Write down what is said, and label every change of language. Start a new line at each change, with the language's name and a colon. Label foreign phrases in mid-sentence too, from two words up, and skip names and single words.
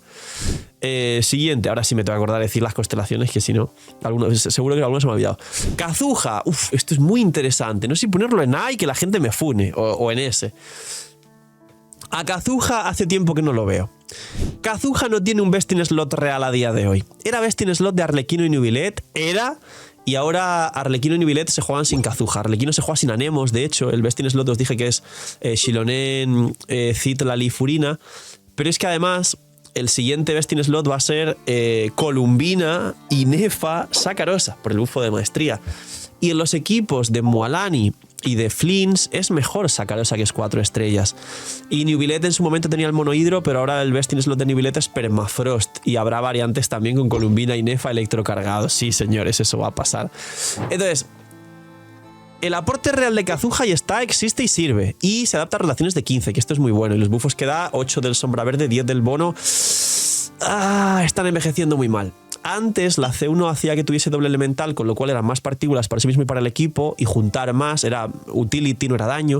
Spanish: Siguiente, ahora sí me tengo que acordar de decir las constelaciones, que si no, seguro que algunos se me ha olvidado. Kazuha, esto es muy interesante. No sé si ponerlo en A y que la gente me fune, o en S. A Kazuha hace tiempo que no lo veo. Kazuha no tiene un
English: best in slot
Spanish: real a día de hoy. Era
English: best in slot
Spanish: de Arlequino y Nubilet, y ahora Arlequino y Nubilet se juegan sin Kazuha. Arlequino se juega sin Anemos, de hecho, el
English: best in slot
Spanish: os dije que es Shilonen, Citlali, Furina, pero es que además... El siguiente
English: best in slot
Spanish: va a ser Columbina, Inefa, Sakarosa, por el bufo de maestría. Y en los equipos de Mualani y de Flins es mejor Sakarosa, que es 4 estrellas. Y Nubilet en su momento tenía el monohidro, pero ahora el
English: best in slot
Spanish: de Nubilet es Permafrost. Y habrá variantes también con Columbina, Inefa, electrocargados. Sí, señores, eso va a pasar. Entonces... El aporte real de Kazuha ya está, existe y sirve. Y se adapta a relaciones de 15, que esto es muy bueno. Y los buffos que da, 8 del Sombra Verde, 10 del Bono. Están envejeciendo muy mal. Antes la C1 hacía que tuviese doble elemental, con lo cual eran más partículas para sí mismo y para el equipo, y juntar más, era utility, no era daño.